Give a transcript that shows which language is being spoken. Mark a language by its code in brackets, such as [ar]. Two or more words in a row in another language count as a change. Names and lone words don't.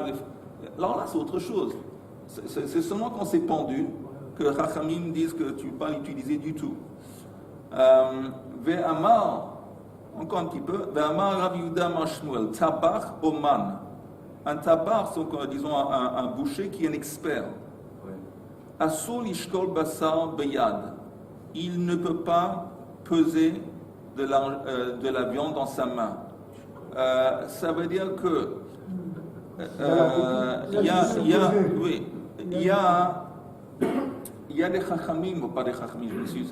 [fr] Alors là, c'est autre chose. C'est seulement quand c'est pendu que Chachamim disent que tu ne peux pas l'utiliser du tout. Ve'amar, encore un petit peu, [he] ואמר רב יהודה אמר שמואל, טבח אומן. [fr] Un tabar, c'est disons un boucher qui est un expert. [he] אסור לשקול בשר ביד. [fr] Il ne peut pas peser de la viande dans sa main. Ça veut dire que il y a des chachamim, ou pas des chachamim, je m'excuse.